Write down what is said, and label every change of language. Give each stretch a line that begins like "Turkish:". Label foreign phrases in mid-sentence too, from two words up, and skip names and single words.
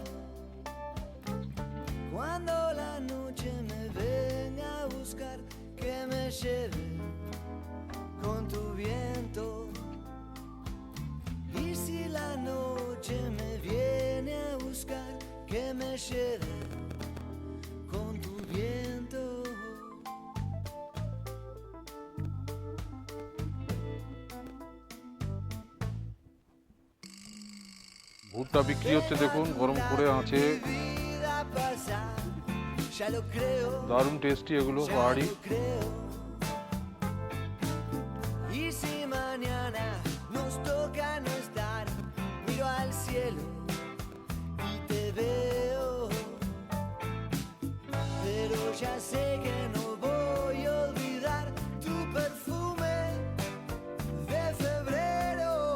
Spanish: Cuando la noche me venga a buscar, que me lleve con tu viento. Y si la noche me viene a buscar, que me lleve con tu viento.
Bangla: ভুট্টা বিক্রি হচ্ছে দেখুন, গরম করে আছে,
Spanish: Vida pasar, ya lo creo.
Bangla: দারুণ টেস্টি এগুলো
Spanish: Ya
Bangla: পাহাড়ি।
Spanish: lo creo. Y si mañana nos toca no estar, miro al cielo y te veo. Pero ya sé que no voy a olvidar tu perfume de febrero.